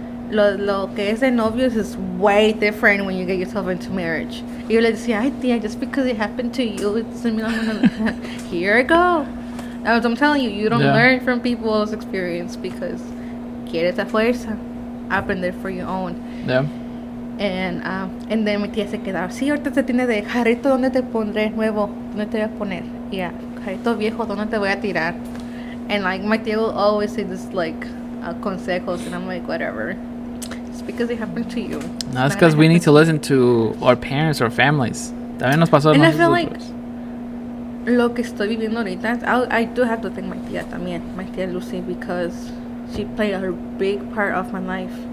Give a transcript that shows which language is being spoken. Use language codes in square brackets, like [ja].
[es] Lo que es de novios [en] is way different when you get yourself into marriage. [es] Y yo le decía, ay tía, [en] just because it happened to you, it doesn't mean I'm gonna here you go. As I'm telling you, you don't learn from people's experience because [es] quieres a fuerza, aprender [en] for your own. Yeah. And then [es] mi tía se quedaba, sí, ahorita se tiene de jarrito, ¿dónde te pondré nuevo? ¿Dónde te voy a poner? Yeah, jarrito viejo, ¿dónde te voy a tirar? [en] And, like, my tía will always say this, like, consejos, and I'm like, whatever. It's because it happened to you. No, it's because we need to listen to our parents or families. [es] También nos pasó. [en] And I feel like [es] lo que estoy viviendo ahorita, [en] I do have to thank my tía [es] también, [en] my tía Lucy, because she played a big part of my life.